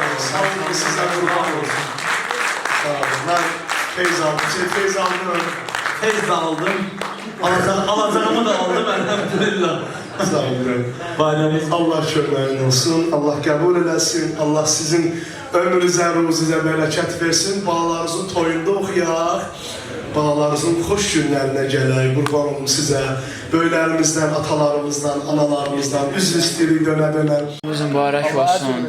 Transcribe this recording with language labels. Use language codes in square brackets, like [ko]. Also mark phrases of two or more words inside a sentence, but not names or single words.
[tr] Sağ olun, sizden kurban olsun. Sağ olun. Ben feyz aldım. Feyz aldın mı? Tez de aldım. Alacağımı da aldım elhamdülillah. Sağ olun. Bayramınız Allah şükürlerin olsun. [az] Allah kabul eləsin. Allah sizin ömrünüzə, ruzunuzə bərəkət versin. Bağlarınızın toyunda oxuyaq. Bağlarınızın xoş günlərinə gələk. Qurban olum sizə. Böyüklərimizdən, atalarımızdan, analarımızdan üzr istəyirik dönə-dönə. Mübarək olsun.